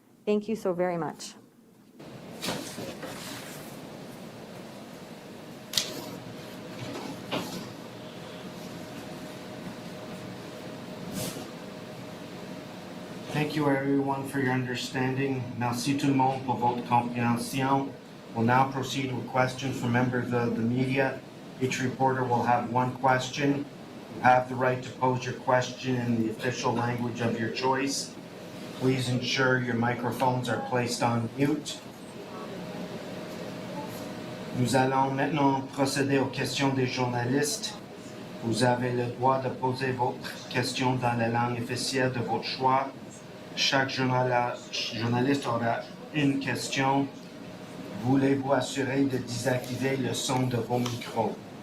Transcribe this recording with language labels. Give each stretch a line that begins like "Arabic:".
English: Thank you so very much. Thank you everyone for your understanding.
French: Merci tout le monde pour votre compréhension.
English: We'll now proceed with questions from members of the media. Each reporter will have one question. You have the right to pose your question in the official language of your choice. Please ensure your microphones are placed on mute.
French: Nous allons maintenant procéder aux questions des journalistes. Vous avez le droit de poser votre question dans la langue officielle de votre choix. Chaque journaliste aura une question. Voulez-vous assurer de désactiver le son de vos micros?